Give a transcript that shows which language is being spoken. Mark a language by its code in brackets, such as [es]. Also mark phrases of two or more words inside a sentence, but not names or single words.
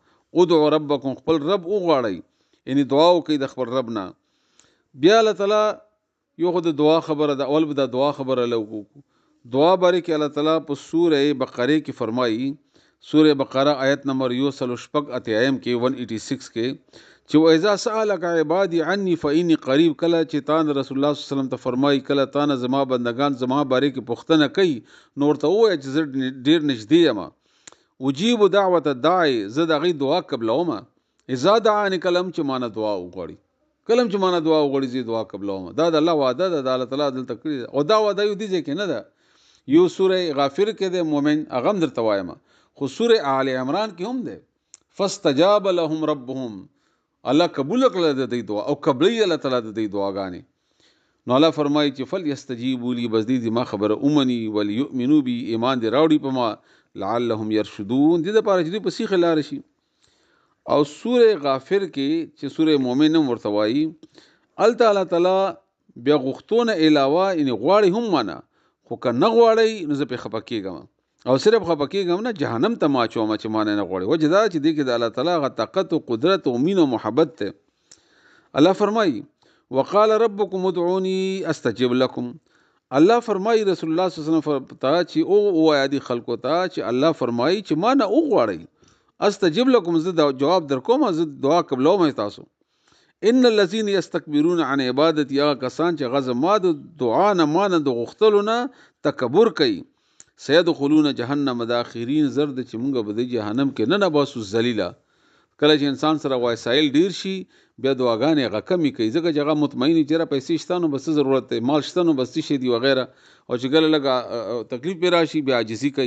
[ar] ادعو ربکم [ps] خپل رب وغواړئ یعنی دعا وکئ د خپل رب نه. بیا الله تعالی یو خو د دعا خبره ده. اول به د دعا خبره لوکو دعا باره کې الله تعالی په سوره بقره کې فرمایي. سوره بقره آیت نمبر 106 اتیایم کې 186 کې چې [ar] واذا سالك عبادي عني فاني قريب. [ps] کله چې تان رسول الله [ar] صلی الله علیه وسلم [ps] ته فرمایي کله تان زما بندگان زما باره کې پوښتنه کوي نو ورته وایي چې زه ډیر نږدې یم. [ar] اجيب دعوت الداعي [ps] زه د هغې دعا قبلوم. [ar] اذا دعاني [ps] کلم چې مانه دعا وغواړي کلم چې مانه دعا وغواړي زه دعا قبلوم. دا د الله وعده ده. د الله تعالی دلته کړی او دا وعده یو دي کې نه ده. یو سوره غافر کې ده مؤمن هغه هم درته وایم خو سوره آل عمران کې هم ده. [ar] فاستجاب لهم ربهم [ps] الله قبول کړل د دې دعا او قبلې الله تعالی د دې دعاګانې. نو الله فرمایي چې [ar] فل یستجیبوا لی، [ps] بس دې ما خبره اومني، [ar] وليؤمنوا بی، [ps] ایمان دې راوړي په ما، [ar] لعلهم يرشدون، [ps] دې لپاره چې دوی په سیخ لار شي. او سوره غافر کې چې سوره مؤمن هم ورته وایي، الله تعالی بیا غوښتونه علاوه ان غواړي هم معنا، خو که نه غواړي نو زه په خپه کېږم او صرف خپه کېږم نه، جهنم ته ما اچوم چې ما نه غواړي. وجه دا چې دې کې د الله تعالی غ طاقت او قدرت او مين او محبت ته. الله فرمایي [ar] وقال ربكم ادعوني استجب لكم. [ps] الله فرمایي رسول الله [ar] صلی الله علیه وسلم [ps] ته چې او وایا دي خلکو ته چې الله فرمایي چې ما نه وغواړي، [ar] استجب لكم، [ps] زه جواب در کوم، زه دعا قبلوم تاسو. [ar] ان الذين يستكبرون عن عبادتي، [ps] هغه کسان چې غزه ما د دعا نه مانه د غختلو نه تکبر کوي، [ar] سيدخلون جهنم داخرين، [ps] زرد چې مونږ به د جهنم کې نه باسو ذلیلا. کله چې انسان سره وسایل ډیر شي بیا دعاګانې هغه کمی کوي، ځکه چې هغه مطمئن چې را پیسې شته نو بس ضرورت دی، مال شته نو بس شي دی وغیرہ، او چې کله لګه تکلیف پې راشي بیا عاجزي کوي.